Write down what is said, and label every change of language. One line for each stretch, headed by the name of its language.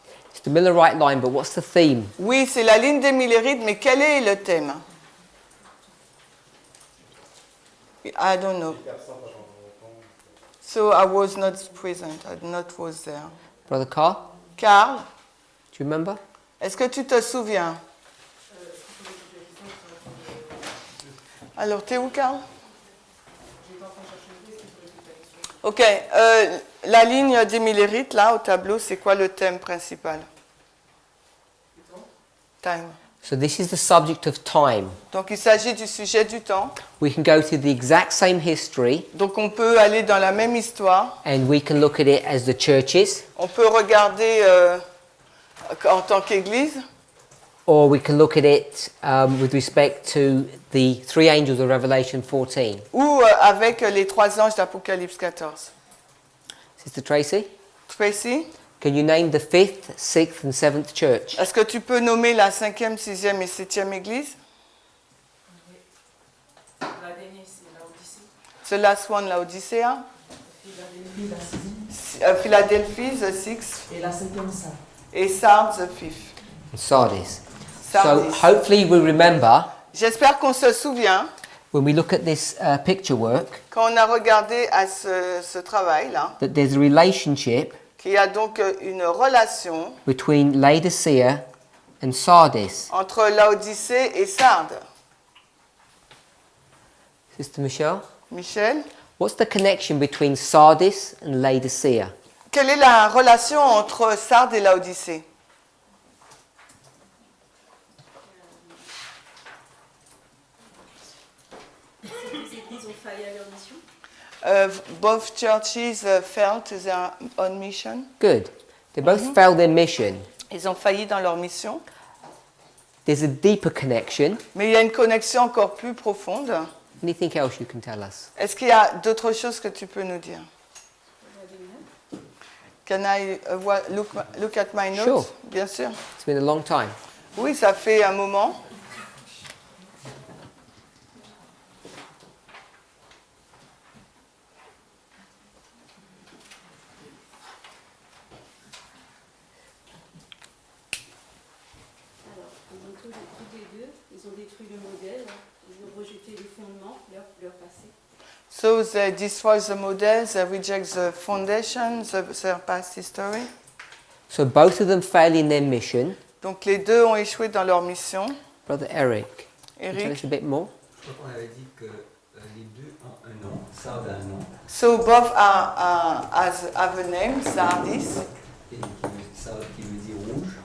English: It's the Millerite line, but what's the theme?
French: Oui, c'est la ligne des Millerites, mais quel est le thème?
English: I don't know. So I was not present. I not was there. Brother Carl, Carl, do you remember?
French: est-ce que tu te souviens? Alors, t'es où, Carl? Ok, la ligne des Millerites, là, au tableau, c'est quoi le thème principal?
English: Time. So this is the subject of time.
French: Donc, il s'agit du sujet du temps.
English: We can go through the exact same history
French: Donc, on peut aller dans la même histoire.
English: and we can look at it as the churches,
French: On peut regarder en tant qu'Église.
English: or we can look at it with respect to the 3 angels of Revelation 14.
French: Ou avec les 3 anges d'Apocalypse 14.
English: Sister Tracy, Tracy, can you name the 5th, 6th and 7th church?
French: est-ce que tu peux nommer la 5e, 6e et 7e Église? La dernière, c'est l'Odyssée.
English: The last one, Laodicea.
French: Philadelphie,
English: Philadelphie, the 6th.
French: et la cinquième, ça. Et
English: Sardes, the 5th. And Sardis. So Sardis. hopefully we remember
French: J'espère qu'on se souvient,
English: when we look at this picture work
French: quand on a regardé à ce travail-là,
English: that there's a relationship
French: qu'il y a donc une relation
English: between Laodicea and Sardis.
French: entre Laodicée et Sardes.
English: Sister Michelle, Michel, what's the connection between Sardis and Laodicea?
French: quelle est la relation entre Sardes et Laodicée? Les églises ont failli à leur mission.
English: Both churches failed their own mission. Good. They both failed their mission.
French: Ils ont failli dans leur mission.
English: there's a deeper connection.
French: Mais il y a une connexion encore plus profonde.
English: Anything else you can tell us?
French: Est-ce qu'il y a d'autres choses que tu peux nous dire?
English: Can I look at my notes? Sure.
French: Bien sûr.
English: It's been a long time.
French: Oui, ça fait un moment. Alors, ils ont tous les deux, ils ont détruit le modèle, ils ont rejeté les fondements, leur passé.
English: So they destroy the model, they reject the foundation, their past history. So both of them fail in their mission.
French: Donc les deux ont échoué dans leur mission.
English: Brother Eric, can you tell us Eric. a bit more?
French: Je crois qu'on avait dit que les deux ont un nom. Sard a un nom.
English: So both have a name, Sardis.
French: Et Sard qui veut dire rouge,